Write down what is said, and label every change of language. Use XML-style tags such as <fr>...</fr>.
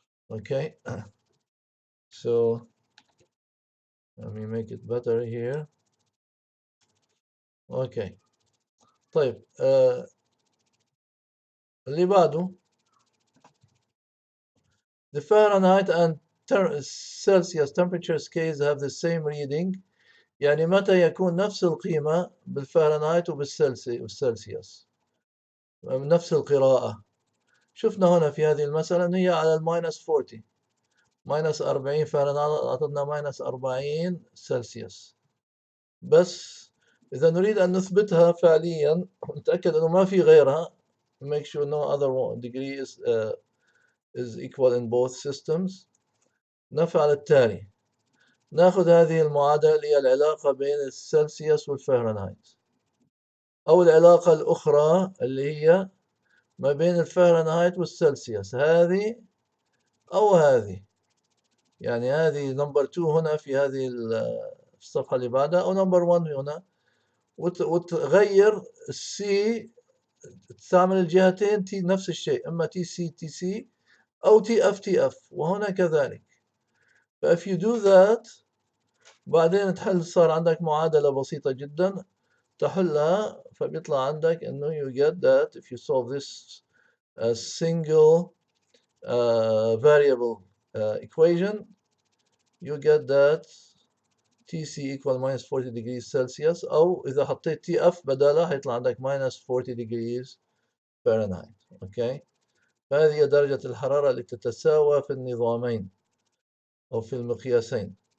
<en>Okay, so let me make it better here. Okay,</en> <ar>طيب اللي بعده</ar> <en>the Fahrenheit and Celsius temperature scales have the same reading.</en> <ar>يعني متى يكون نفس القيمة بالفahrenheit وبالسلسيوس نفس القراءة. شفنا هنا في هذه المسألة أن هي على الماينس 40، ماينس 40 فahrenheit أعطتنا ماينس 40 سلسيوس. بس إذا نريد أن نثبتها فعليا نتأكد أنه ما في غيرها،</ar> <en>make sure no other degree is equal in both systems.</en> <ar>نفعل التالي: ناخذ هذه المعادلة اللي هي العلاقة بين السلسيوس والفahrenheit، أو العلاقة الأخرى اللي هي ما بين الفahrenheit والسلسيوس، هذه أو هذه. يعني هذه نمبر 2 هنا في هذه الصفحة اللي بعدها، أو نمبر 1 هنا، وتغير السي، تستعمل الجهتين تي نفس الشيء، إما تي سي تي سي أو تي اف تي اف، وهنا كذلك.</ar> <en>ف if you do that</en> <ar>بعدين تحل، صار عندك معادلة بسيطة جدا تحلها، فبيطلع عندك إنه</ar> <en>you get that if you solve this single variable equation you get that TC equal minus 40 degrees Celsius،</en> <ar>أو إذا حطيت TF بدالها هيطلع عندك</ar> <en>minus 40 degrees Fahrenheit.</en> <ar>أوكي، فهذه هي درجة الحرارة اللي تتساوى في النظامين أو في المقياسين.</ar>